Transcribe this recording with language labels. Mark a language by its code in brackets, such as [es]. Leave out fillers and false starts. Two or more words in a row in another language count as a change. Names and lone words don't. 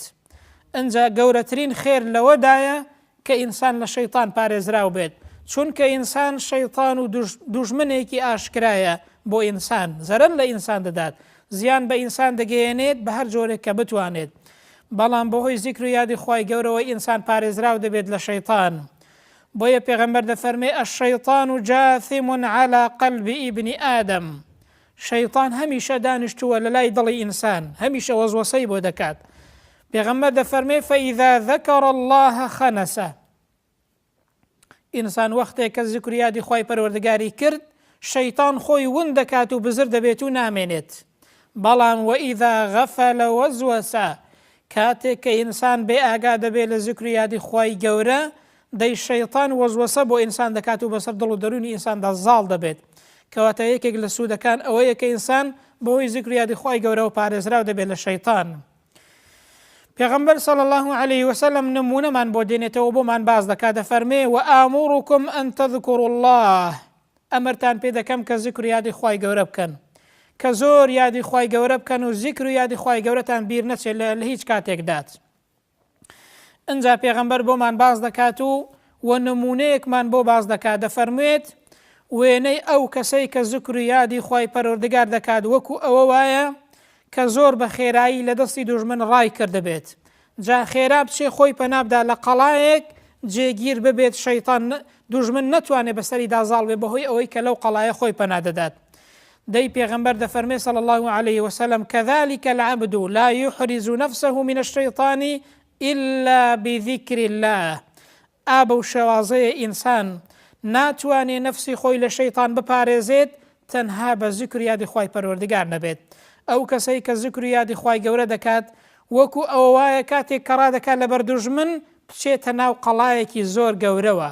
[ckb] ئەنجا گەورەترین خێر لەوەدایە کە ئینسان لە شەیطان پارێزراو بێت، چونکە ئینسان شەیطان و دوژمنێکی ئاشکرایە بۆ ئینسان، زەرەر لە ئینسان دەدات، زیان بە ئینسان دەگەیەنێت بە هەر جۆرێک کە بتوانێت. بەڵام بەهۆی زیکر و یادی خی گەورەوە ئینسان پارێزراو دەبێت لە شەیطان. بۆیە پێغەمبەر دەفەرمێ [ar] الشەیطان جاثم على قلب ابن ئادەم، [ckb] شەیطان هەمیشە دانیشتووە لە لای دڵی ئینسان، هەمیشە وەزوەسەی بۆ دەکات. پێغەمبەر دەفەرمێ [ar] فإذا ذكر الله خنسه، [ckb] ئینسان وەختێک کە زیکر و یادی خی پەروەردگاری کرد شەیطان خۆی ون دەکات و بزر دەبێت و نامێنێت. بەڵام [ar] وئیذا غەفەلە وەزوەسە، [ckb] کاتێک کە ئینسان بێ ئاگا دەبێت لە زیکر و یادی خی گەورە دەی شەیطان وەزوەسە بۆ ئینسان دەکات و بەسەر دڵ و دەرونی ئینساندا زاڵ دەبێت. کەواتە یەکێک لە سوودەکان ئەوەیە کە ئینسان بەهۆی زیکر و یادی خی گەورەوە پارێزراو دەبێت لە شەیطان. پێغەمبەر [ar] صلی الله عليه وسلم [ckb] نمونەمان بۆ دێنێتەوە بۆمان باز دەکات، دەفەرمێ [ar] وآمركم أن تذكروا الله، [ckb] ئەمرتان پێ دەکەم کە زیکر و یادی خی گەورە بکەن، کە زۆر یادی خی گەورە بکەن و زیکر و یادی خی گەورەتان بیر نەچێت لە هیچ کاتێکدات. ئەنجا پێغەمبەر بۆمان باز دەکات و نمونەیەکمان بۆ باز دەکات، دەفەرموێت وێنەی ئەو کەسەی کە زیکر و یادی خی پەروەردگار دەکات وەکو ئەوە وایە کە زۆر بە خێرایی لە دەستی دوژمن ڕای کردبێت، جا خێرا بچێ خۆی پەنابدا لە قەڵایەک جێگیر ببێت، شەیطان دوژمن نەتوانێت بەسەری دازاڵ بێ بەهۆی ئەوەی کە لەو قەڵایە خۆی پەنادەدات. دەی پێغەمبەر دەفەرمێ [ar] صلی الله عليه وسلم كذلك العبد لا يحرز نفسه من الشيطان إلا بذكر الله، [ckb] ئابە و شێوازەیە ئینسان ناتوانێ نفسی خۆی لە شەیطان بپارێزێت تەنها بە زیکر و یادی خی پەروەردگار نەبێت. ئەو کەسەی کە زیکر و یادی خی گەورە دەکات وەکو ئەوە وایە کاتێک کەڕا دەکات لەبەر دوژمن بچێتە ناو قەڵایەکی زۆر گەورەوە.